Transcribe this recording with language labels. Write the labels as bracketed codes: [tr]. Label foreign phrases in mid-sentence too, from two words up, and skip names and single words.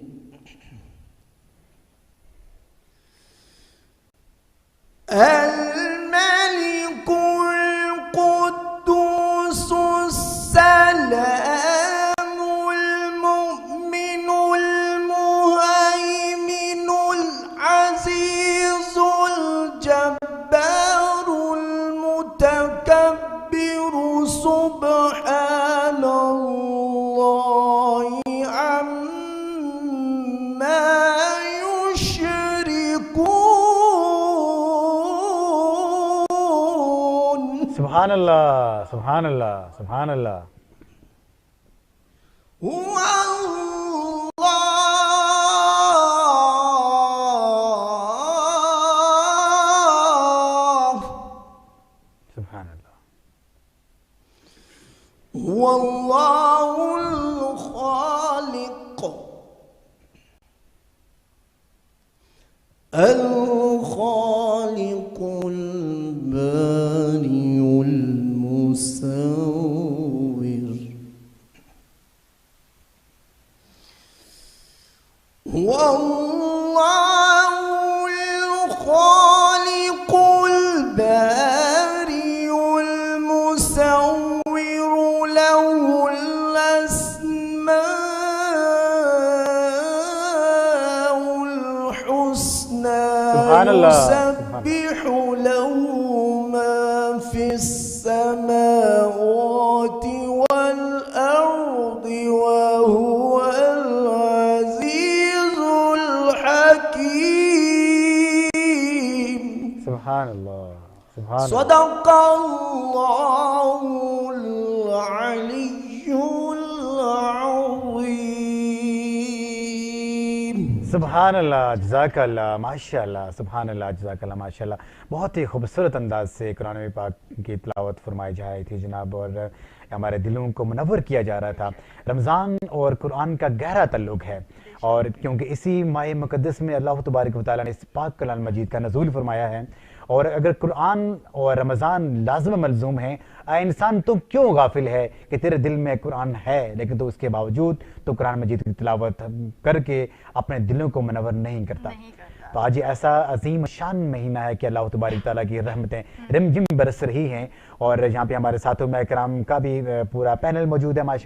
[ar] الملك القدوس السلام المؤمن المهيمن العزيز الجبار المتكبر سبحان الله عما يشركون. سبحان الله، سبحان الله، سبحان الله. سبحان الله. والله الخالق الخالق البارئ المصور والله الخالق البارئ المصور له الأسماء الحسنى سبحان الله. يسبح له ما في السماوات والأرض وهو العزيز الحكيم. سبحان الله، سبحان الله. صدق الله العلي العظيم. سبحان الله، جزاك الله، ما شاء الله، سبحان الله، جزاك الله، ما شاء الله. [hi] बहुत ही खूबसूरत अंदाज से कुरान पाक की तिलावत फरमाई जा रही थी जनाब, और हमारे दिलों को मुनव्वर किया जा रहा था। रमज़ान और कुरान का गहरा ताल्लुक़ है, और क्योंकि इसी माह मुक़द्दस में [ar] الله تبارك وتعالى [hi] ने इस पाक कलाम मजीद का नज़ूल फरमाया है। और अगर कुरान और रमज़ान लाज़िम मलज़ूम है, इंसान तो क्यों गाफिल है कि तेरे दिल में कुरान है लेकिन तो उसके बावजूद तो कुरान मजीद की तिलावत करके अपने दिलों को मुनव्वर नहीं करता। तो आज ऐसा अजीम शान महीना है कि [ar] الله تبارك تعالى [hi] की रहमतें रिमझिम बरस रही हैं, और यहाँ पे हमारे साथों में कराम का भी पूरा पैनल मौजूद है माशाल्लाह।